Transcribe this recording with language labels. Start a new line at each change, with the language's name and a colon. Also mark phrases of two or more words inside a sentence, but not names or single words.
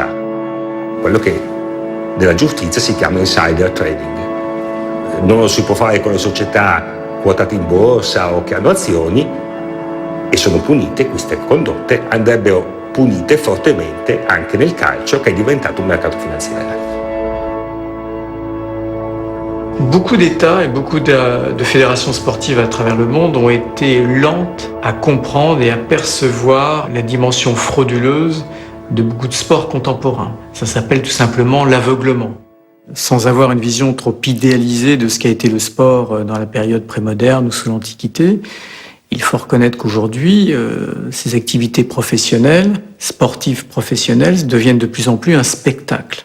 Italian: Quello che nella giustizia si chiama insider trading. Non lo si può fare con le società quotate in borsa o che hanno azioni e sono punite, queste condotte andrebbero punite fortemente anche nel calcio che è diventato un mercato finanziario.
French: Beaucoup d'États et beaucoup de fédérations sportives à travers le monde ont été lentes à comprendre et à percevoir la dimension frauduleuse de beaucoup de sports contemporains. Ça s'appelle tout simplement l'aveuglement. Sans avoir une vision trop idéalisée de ce qu'a été le sport dans la période prémoderne ou sous l'Antiquité, il faut reconnaître qu'aujourd'hui, ces activités professionnelles, sportives professionnelles, deviennent de plus en plus un spectacle.